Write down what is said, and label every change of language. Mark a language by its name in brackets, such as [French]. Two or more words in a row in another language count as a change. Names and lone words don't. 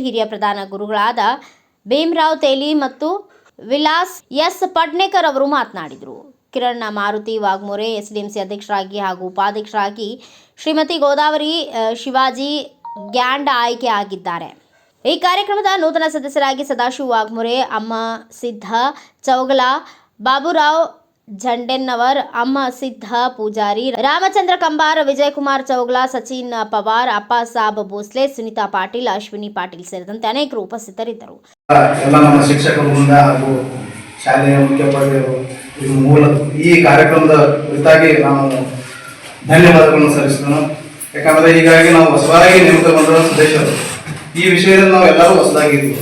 [Kannada] ಹಿರಿಯ ಪ್ರಧಾನ ಗುರುಗಳಾದ ಭೀಮರಾವ್ ತೇಲಿ ಮತ್ತು ವಿಲಾಸ್ ಎಸ್ ಪಡ್ನೇಕರ್ ಅವರು ಮಾತನಾಡಿದರು. ಕಿರಣ್ ಮಾರುತಿ ವಾಘ್ಮೋರೆ ಎಸ್ಡಿಎಂಸಿ ಅಧ್ಯಕ್ಷರಾಗಿ ಹಾಗೂ ಉಪಾಧ್ಯಕ್ಷರಾಗಿ ಶ್ರೀಮತಿ ಗೋದಾವರಿ ಶಿವಾಜಿ ಗ್ಯಾಂಡ್ ಆಯ್ಕೆ ಆಗಿದ್ದಾರೆ. ಈ ಕಾರ್ಯಕ್ರಮದ ನೂತನ ಸದಸ್ಯರಾಗಿ ಸದಾಶಿವ ವಾಘ್ಮೋರೆ, ಅಮ್ಮ ಸಿದ್ಧ ಚೌಗಲ, ಬಾಬುರಾವ್ झंडेनवर, अम्मा सिद्ध पूजारी, रामचंद्र कंबार, विजयकुमार चौगला, सचिन पवार, अप्पा साहब भोसले, सुनीता पाटिल, अश्विनी पाटिल ಸೇರಿದಂತೆ ಅನೇಕರು ಉಪಸ್ಥಿತರಿದ್ದರು. ಎಲ್ಲ ನಮ್ಮ ಶಿಕ್ಷಕರಿಂದ ಹಾಗೂ ಶಾಲೆಯ ಮುಖ್ಯೋಪಾಧ್ಯಾಯರು ಮೂಲ ಈ ಕಾರ್ಯಕ್ರಮದ ಕುರಿತಾಗಿ ನಾವು ಧನ್ಯವಾದಗಳನ್ನು ಸಲ್ಲಿಸ್ತೇನೆ. ಯಾಕಂದರೆ ಹೀಗಾಗಿ ನಾವು ಹೊಸದಾಗಿ ನೇಮಕಗೊಂಡಿರುವ ಸದಸ್ಯರು ಈ ವಿಷಯದಲ್ಲಿ ನಾವು ಎಲ್ಲರೂ ಹೊಸದಾಗಿದ್ದೀವಿ.